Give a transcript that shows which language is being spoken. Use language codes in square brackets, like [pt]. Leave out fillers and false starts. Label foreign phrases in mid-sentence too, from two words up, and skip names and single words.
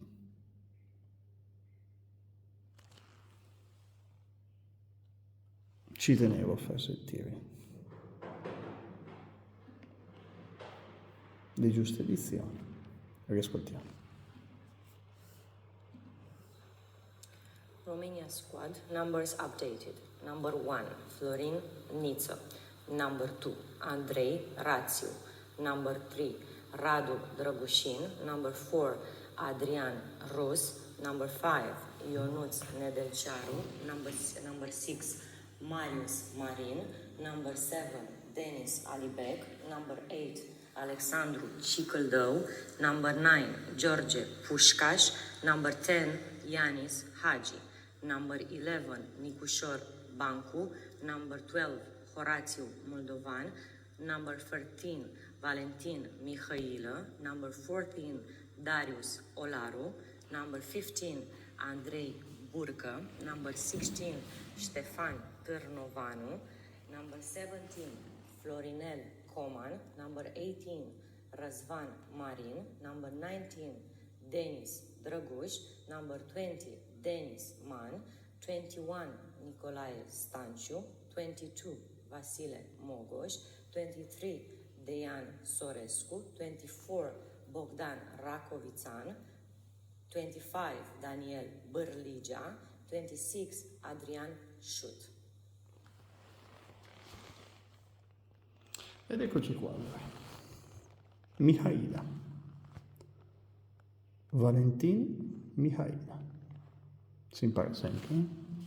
[it] Ci tenevo a far sentire le giuste edizioni. Riascoltiamo. [en] Romania squad numbers updated. Number 1, Florin Niță. Number 2, Andrei Rațiu. Number 3, Radu Drăgușin. Number 4, Adrian Rus. Number 5, Ionuț Nedelcearu. Number 6, Marius Marin. Number 7, Denis Alibec. Number 8, Alexandru Cicâldău. Number 9, George Pușcaș. Number 10, Yanis Hagi. Number 11, Nicușor Bancu. Number 12, Horațiu Moldovan. Number 13, Valentin Mihailă. Number 14, Darius Olaru. Number 15, Andrei Burcă. Number 16, Ștefan Târnovanu. Number 17, Florinel Coman. Number 18, Răzvan Marin. Number 19, Denis Drăguș. Number 20, Denis Man. 21, Nicolae Stanciu. 22, Vasile Mogoș. 23, Dejan Sorescu. 24, Bogdan Racovițan. 25, Daniel Bârligea. 26, Adrian Șut. [it] Ed eccoci qua. Mihaila. Valentin Mihaila. Si impara sempre.